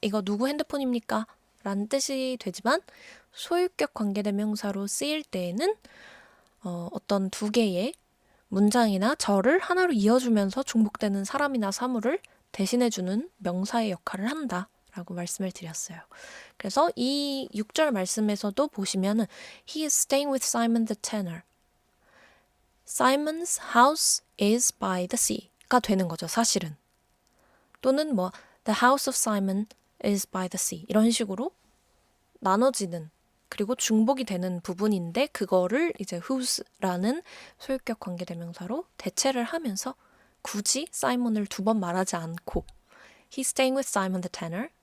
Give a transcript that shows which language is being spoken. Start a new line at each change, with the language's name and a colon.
Korean: 이거 누구 핸드폰입니까? 라는 뜻이 되지만 소유격 관계대명사로 쓰일 때에는 어떤 두 개의 문장이나 절을 하나로 이어주면서 중복되는 사람이나 사물을 대신해주는 명사의 역할을 한다라고 말씀을 드렸어요. 그래서 이 6절 말씀에서도 보시면은
English: He is staying with Simon the tanner. Simon's house is by the sea
Korean: 가 되는 거죠, 사실은. 또는 뭐
English: The house of Simon is by the sea
Korean: 이런 식으로 나눠지는 그리고 중복이 되는 부분인데 그거를 이제 whose라는 소유격 관계대명사로 대체를 하면서 굳이 사이먼을 두 번 말하지 않고
English: He's staying with Simon the tanner,